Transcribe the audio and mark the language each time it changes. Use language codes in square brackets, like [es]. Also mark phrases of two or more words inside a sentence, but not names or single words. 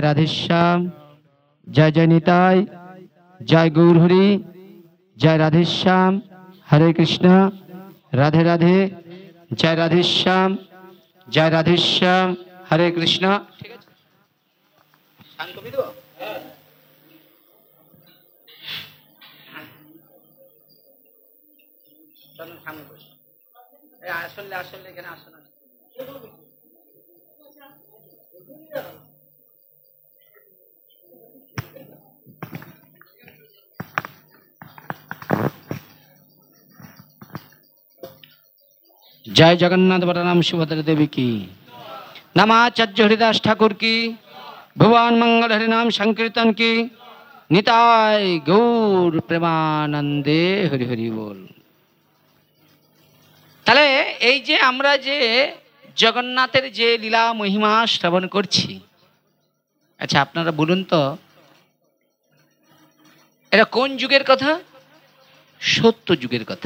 [hi] राधेश्याम, जय जय निताय, जय गौर हरि, जय राधेश्याम, हरे कृष्णा, राधे राधे, जय राधेश्याम, जय राधेश्याम, हरे कृष्णा। [bn] আসলে আসলে এখানে আসলে [hi] जय जगन्नाथ बलराम सुभद्रा देवी की, नमाचार्य हरिदास ठाकुर की, भगवान मंगल हरिनाम संकीर्तन की, निताय गौर प्रेमानंदे हरि हरि बोल। [bn] তাহলে এই যে আমরা যে জগন্নাথের যে লীলা মহিমা শ্রবণ করছি, আচ্ছা আপনারা বলুন তো এটা কোন যুগের কথা? সত্য যুগের কথা।